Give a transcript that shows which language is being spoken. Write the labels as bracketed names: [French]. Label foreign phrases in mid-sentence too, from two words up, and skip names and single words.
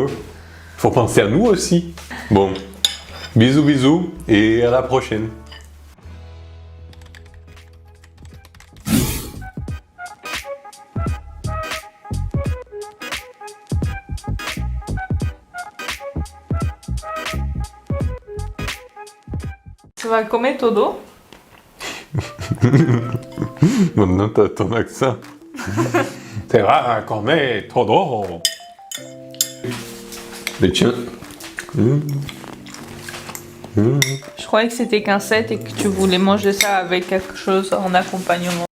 [French] Faut penser à nous aussi. Bon, bisous bisous et à la prochaine. Tu vas [Spanish] comer todo? [French] Maintenant, t'as ton accent. C'est rare, [Spanish] comer todo. [French] Mais tiens. Je croyais que c'était qu'un set et que tu voulais manger ça avec quelque chose en accompagnement.